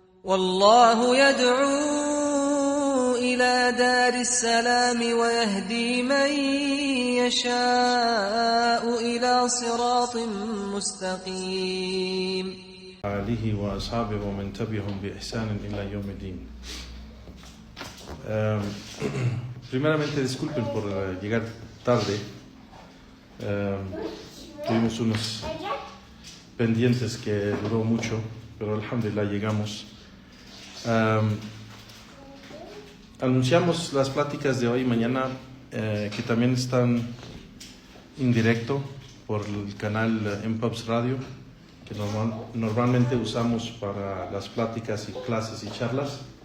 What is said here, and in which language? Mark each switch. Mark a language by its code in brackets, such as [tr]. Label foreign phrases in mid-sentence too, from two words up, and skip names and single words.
[ar] والله يدعو إلى دار السلام ويهدي من يشاء إلى صراط مستقيم. آله وأصحابه ومن تبعهم بإحسان إلى يوم الدين. [es] Primeramente disculpen por llegar tarde. Tuvimos unos pendientes que duró mucho, pero alhamdulillah llegamos. Anunciamos las pláticas de hoy y mañana que también están en directo por el canal MPubs Radio, que normalmente usamos para las pláticas y clases y charlas.